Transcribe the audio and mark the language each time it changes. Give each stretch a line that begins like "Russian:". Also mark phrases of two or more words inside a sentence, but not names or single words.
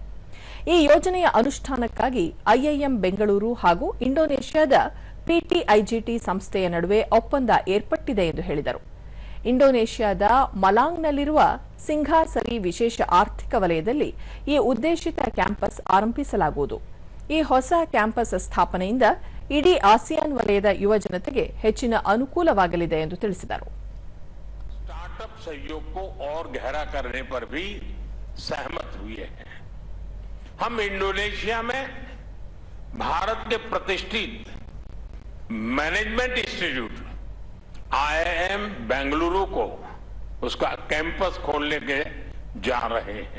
Kannada: ಈ ಯೋಜನೆಯ ಅನುಷ್ಠಾನಕ್ಕಾಗಿ ಐಐಎಂ ಬೆಂಗಳೂರು ಹಾಗೂ ಇಂಡೋನೇಷ್ಯಾದ ಪಿಟಿಐಜಿಟಿ ಸಂಸ್ಥೆಯ ನಡುವೆ ಒಪ್ಪಂದ ಏರ್ಪಟ್ಟಿದೆ ಎಂದು ಹೇಳಿದರು. ಇಂಡೋನೇಷ್ಯಾದ ಮಲಾಂಗ್ನಲ್ಲಿರುವ ಸಿಂಘಾಸರಿ ವಿಶೇಷ ಆರ್ಥಿಕ ವಲಯದಲ್ಲಿ ಈ ಉದ್ದೇಶಿತ ಕ್ಯಾಂಪಸ್ ಆರಂಭಿಸಲಾಗುವುದು. ಈ ಹೊಸ ಕ್ಯಾಂಪಸ್ ಸ್ಥಾಪನೆಯಿಂದ ಇಡೀ ಆಸಿಯಾನ್ ವಲಯದ ಯುವ ಜನತೆಗೆ ಹೆಚ್ಚಿನ ಅನುಕೂಲವಾಗಲಿದೆ ಎಂದು ತಿಳಿಸಿದರು.
Hindi: स्टार्टअप सहयोग को और गहरा करने पर भी सहमत हुए हैं. हम इंडोनेशिया में भारत के प्रतिष्ठित
English: management institute
Hindi: आईआईएम बेंगलुरु को उसका कैंपस खोलने के जा रहे हैं.